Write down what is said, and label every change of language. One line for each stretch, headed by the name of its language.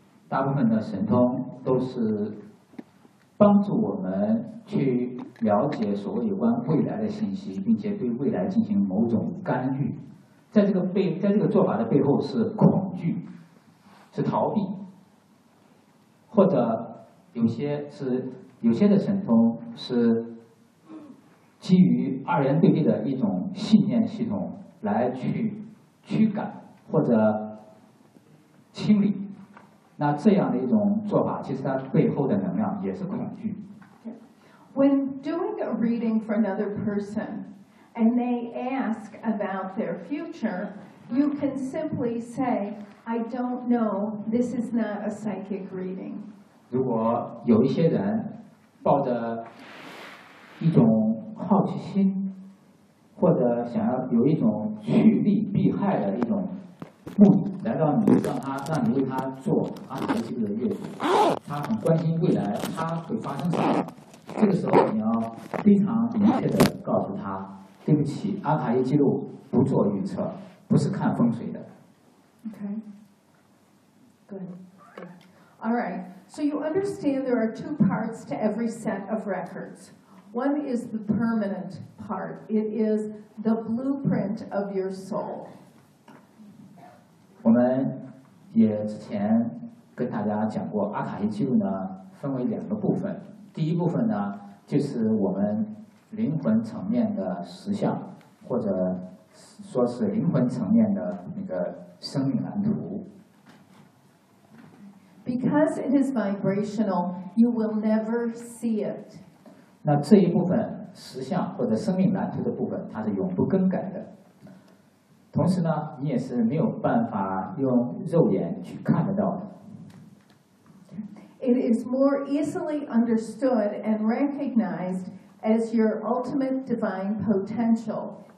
Chinese: 大部分的神通都是帮助我们去了解所谓有关未来的信息，并且对未来进行某种干预。在这个做法的背后是恐惧，是逃避，或者有些的神通是基于二元对立的一种信念系统来去驱赶或者清理，那这样的一种做法其实它背后的能量也是恐惧。
English: When doing a reading for another person and they ask about their future, you can simply say, I don't know, this is not a psychic reading.
Chinese: 如果有一些人抱着一种好奇心或者想要有一种趋利避害的一种目的来到你，让你为他做阿卡西记录的阅读，他很关心未来他会发生什么，这个时候你要非常明确的告诉他，对不起，阿卡西记录不做预测，不是看风水的。
English: OK, good. All right. So you understand there are two parts to every set of records. One is the permanent part. It is the blueprint of your soul.
Chinese: 我们也之前跟大家讲过，阿卡西记录呢分为两个部分。第一部分呢就是我们灵魂层面的实相，或者说是灵魂层面的那个生命蓝图。
English: Because it is vibrational, you will never see it.
Chinese: 那这一部分实相或者生命蓝图的部分，它是永不更改的。同时呢，你也是没有办法用肉眼去看得到的。
English: It is more easily understood and recognized as your ultimate divine potential